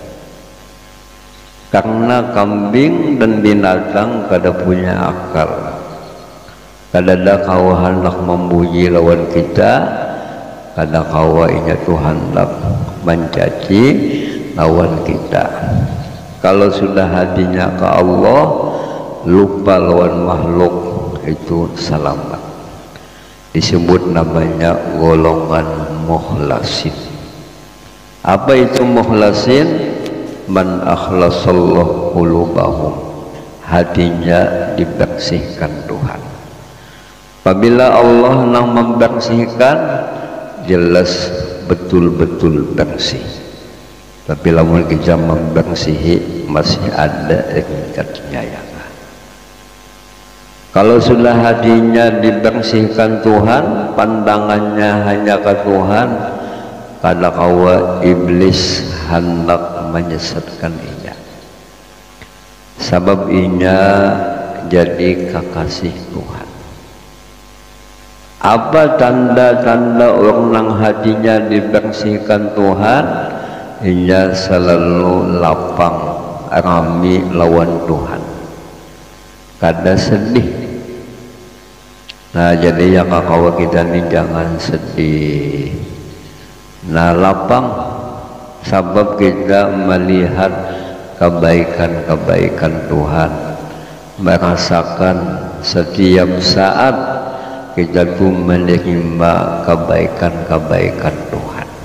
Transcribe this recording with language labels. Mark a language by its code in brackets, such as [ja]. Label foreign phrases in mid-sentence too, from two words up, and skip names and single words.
[bjn] Karena kambing dan binatang kada punya akal, kadada kau hendak memuji lawan kita, kada kau inya Tuhan hendak mencaci lawan kita. Kalau sudah hatinya ke Allah, lupa lawan makhluk, itu selamat. [id] Disebut namanya golongan mukhlasin. Apa itu mukhlasin? [ar] من أخلص الله قلوبهم, [id] hatinya dibersihkan Tuhan. Apabila Allah yang membersihkan, jelas betul-betul bersih. [bjn] Tapi lamun kita membersihi, masih ada tingkatnya ya. Kalau sudah hatinya dibersihkan Tuhan, pandangannya hanya ke Tuhan, kada kawa iblis hendak menyesatkan inya. Sebab inya jadi kekasih Tuhan. [id] Apa tanda-tanda orang yang hatinya dibersihkan Tuhan? [bjn] Inya selalu lapang, rami lawan Tuhan, kada sedih. [id] Nah, jadi yang kawan kita ini jangan sedih. Nah, lapang sebab kita melihat kebaikan-kebaikan Tuhan, merasakan setiap saat kita tuh menerima kebaikan-kebaikan Tuhan.